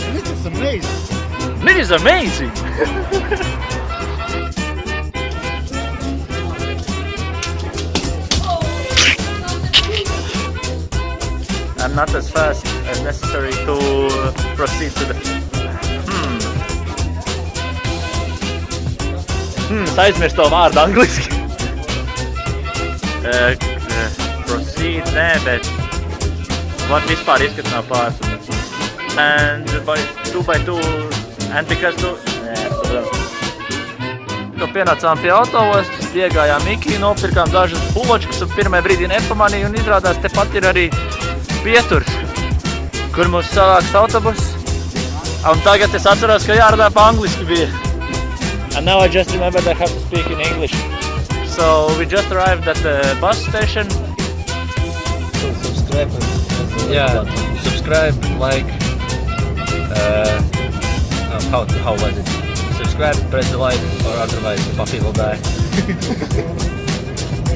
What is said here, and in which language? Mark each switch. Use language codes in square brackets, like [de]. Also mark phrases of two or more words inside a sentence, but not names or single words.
[en] It is amazing. It is amazing! I'm not as fast as necessary to proceed to the... [lv] Es aizmirstu to vārdu angliski. Proceed, nē, bet... What vispār izskats nav pārsvarā. [en] And by 2x2, and because tu... [lv] Pienācām pie autoostas, iegājām Miki, nopirkām dažas buločkas un pirmajā brīdī nepamanīju, un izrādās tepat ir arī pieturs, kur mūs savāks autobus. Un tagad es atceros, ka jārunā pa angliski bija. [en] And now I just remembered I have to speak in English. So we just arrived at the bus station. So subscribe and press the like button. Subscribe, like, how was it? Subscribe, press the like, or otherwise the puppy will die.